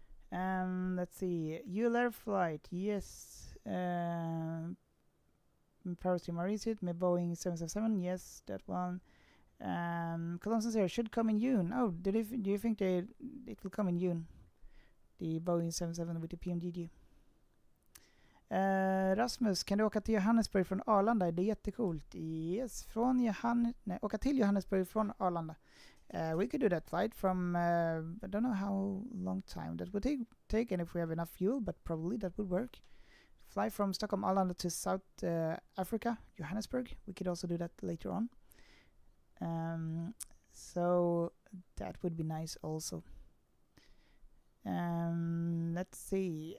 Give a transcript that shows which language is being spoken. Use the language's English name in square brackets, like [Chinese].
[English] Let's see. ULR flight, yes. Paris to Mauritius, Boeing 777, yes, that one. Cologne here should come in June. Oh, do you think it will come in June? The Boeing 77 with the PMDG. [Swedish] Rasmus, kan du åka till Johannesburg från Arlanda? Det är jättecoolt. Yes, åka till Johannesburg från Arlanda. [English] We could do that flight from, I don't know how long time that would take and if we have enough fuel, but probably that would work. Fly from Stockholm, Arlanda to South Africa, Johannesburg. We could also do that later on. So that would be nice also. Let's see.